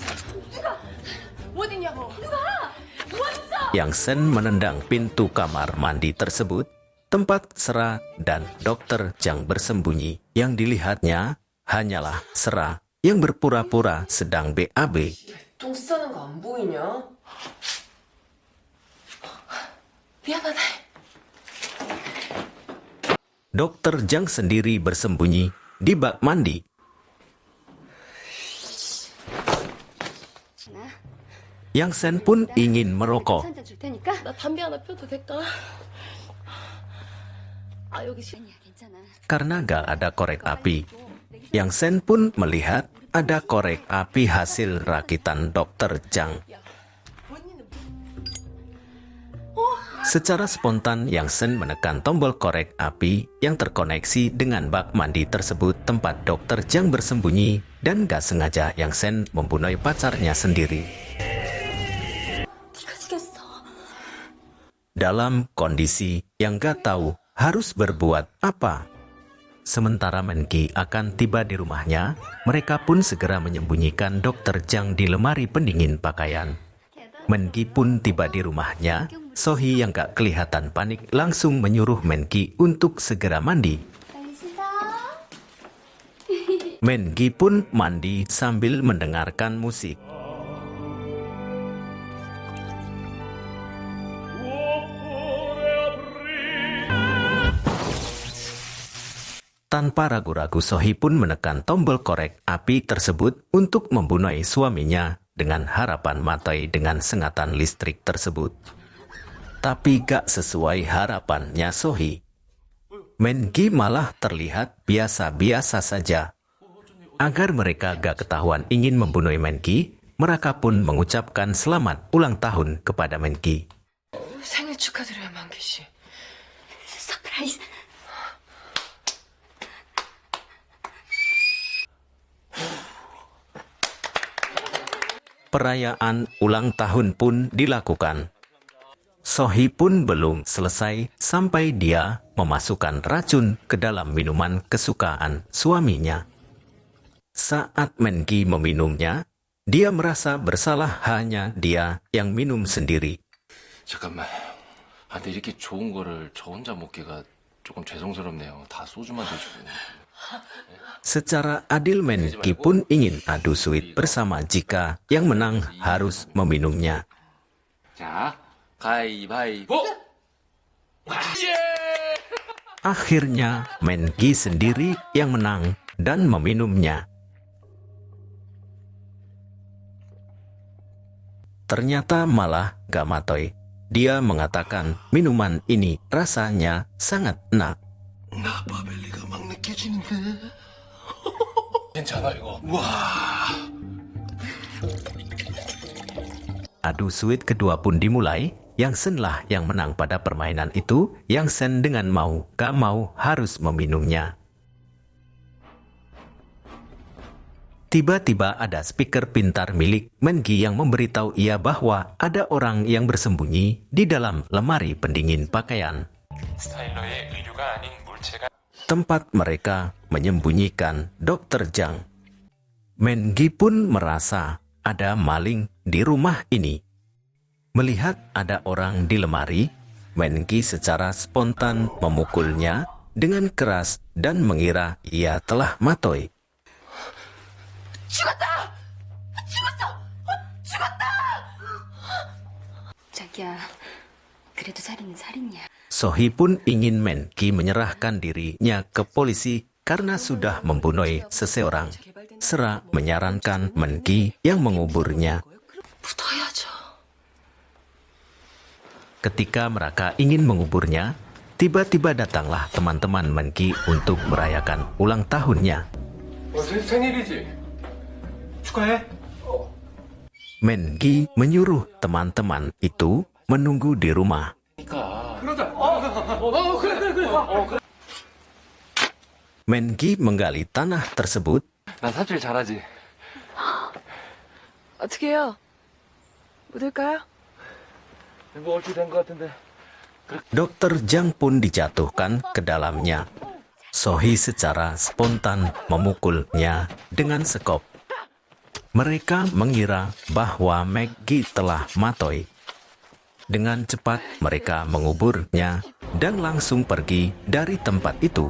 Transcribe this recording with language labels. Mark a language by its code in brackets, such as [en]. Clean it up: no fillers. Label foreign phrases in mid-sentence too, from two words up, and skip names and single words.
[ko] 어디냐고. [id] Yang Sen menendang pintu kamar mandi tersebut, tempat Sera dan Dokter Jang bersembunyi. Yang dilihatnya hanyalah Sera yang berpura-pura sedang BAB. [ko] 똥 싸는 거 안 보이냐? 미안하다. [id] Dokter Jang sendiri bersembunyi di bak mandi. Yang Sen pun ingin merokok. [ko] 한잔 줄 테니까. 나 담배 하나 펴도 될까? 아 여기 아니야, 괜찮아. [id] Karena gak ada korek api. Yang Sen pun melihat ada korek api hasil rakitan Dokter Jang. Secara spontan, Yang Sen menekan tombol korek api yang terkoneksi dengan bak mandi tersebut tempat Dokter Jang bersembunyi dan gak sengaja Yang Sen membunuh pacarnya sendiri. [ko] 네가 죽였어. [id] Dalam kondisi yang gak tahu harus berbuat apa, Sementara Menki akan tiba di rumahnya, mereka pun segera menyembunyikan Dr. Jang di lemari pendingin pakaian. Menki pun tiba di rumahnya. Sohee yang gak kelihatan panik langsung menyuruh Menki untuk segera mandi. [ko] 빨리 씻어. [id] Menki pun mandi sambil mendengarkan musik. Tanpa ragu-ragu Sohee pun menekan tombol korek api tersebut untuk membunuh suaminya dengan harapan mati dengan sengatan listrik tersebut. Tapi gak sesuai harapannya Sohee. Menki malah terlihat biasa-biasa saja. Agar mereka gak ketahuan ingin membunuh Menki, mereka pun mengucapkan selamat ulang tahun kepada Menki. [ko] 생일 축하드려요, 만기 씨. 서프라이즈. [id] Perayaan ulang tahun pun dilakukan. Sohee pun belum selesai sampai dia memasukkan racun ke dalam minuman kesukaan suaminya. Saat Menki meminumnya, dia merasa bersalah hanya dia yang minum sendiri. [ko] 잠깐만. 아, 근데 이렇게 좋은 거를 저 혼자 먹기가 조금 죄송스럽네요. 다 소주만 드시고. [id] Secara adil Menki pun ingin adu suit bersama jika yang menang harus meminumnya. [ko] 자, 가위바위보! [id] Akhirnya Menki sendiri yang menang dan meminumnya. Ternyata malah gak matoy. Dia mengatakan minuman ini rasanya sangat enak. [ko] 나바벨리가 막 느껴지는데. 괜찮아 이거. 와. [id] Adu suit kedua pun dimulai. Yang Sen lah yang menang pada permainan itu. Yang Sen dengan mau gak mau harus meminumnya. Tiba-tiba ada speaker pintar milik Menki yang memberitahu ia bahwa ada orang yang bersembunyi di dalam lemari pendingin pakaian. Tempat mereka menyembunyikan Dr. Jang. Menki pun merasa ada maling di rumah ini. Melihat ada orang di lemari, Menki secara spontan memukulnya dengan keras dan mengira ia telah matoy. [ko] 자기야, 그래도 살인은 살인이야. [id] Sohee pun ingin Menki menyerahkan dirinya ke polisi karena sudah membunuh seseorang. Sera menyarankan Menki yang menguburnya. [ko] 묻어야죠. [id] Ketika mereka ingin menguburnya, tiba-tiba datanglah teman-teman Menki untuk merayakan ulang tahunnya. [ko] 생일이지? 축하해. [id] Menki menyuruh teman-teman itu menunggu di rumah. Menki menggali tanah tersebut. [ko] 나 삽질 잘하지. 어떻게 해요? 묻을까요? 뭐 어찌 된것 같은데. [id] Dr. Jang pun dijatuhkan ke dalamnya. Sohee secara spontan memukulnya dengan sekop. Mereka mengira bahwa Maggie telah matoy. Dengan cepat mereka menguburnya dan langsung pergi dari tempat itu.